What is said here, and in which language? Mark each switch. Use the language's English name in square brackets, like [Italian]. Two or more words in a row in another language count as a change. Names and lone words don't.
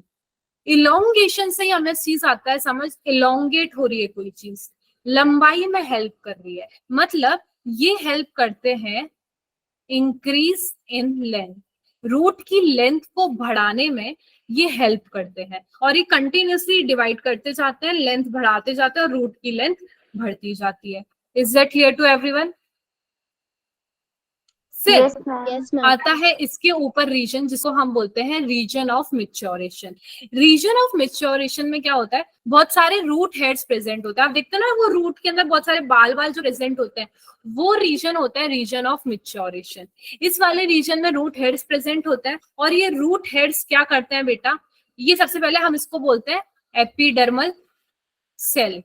[Hindi] इलोंगेशन से ही हमें चीज आता है समझ, इलोंगेट हो रही है कोई चीज, लंबाई में हेल्प कर रही है, मतलब ये हेल्प करते हैं [English] increase in length. [Hindi] रूट की लेंथ को बढ़ाने में ये हेल्प करते हैं और ये [English] continuously divide [Hindi] करते जाते हैं, लेंथ बढ़ाते जाते हैं और रूट की लेंथ बढ़ती जाती है। [English] Is that clear to everyone? फिर Yes, ma'am. Yes, ma'am. [Hindi] आता है इसके ऊपर रीजन जिसको हम बोलते हैं [English] region of maturation. region of maturation [Hindi] में क्या होता है, बहुत सारे [English] root heads [Hindi] प्रेजेंट होते हैं। आप देखते हैं ना वो रूट के अंदर बहुत सारे बाल बाल जो प्रेजेंट होते हैं, वो रीजन होता है [English] region of maturation. [Hindi] इस वाले रीजन में [English] root heads [Hindi] प्रेजेंट होते हैं और ये [English] root heads [Hindi] क्या करते हैं बेटा, ये सबसे पहले हम इसको बोलते हैं [English] epidermal cell.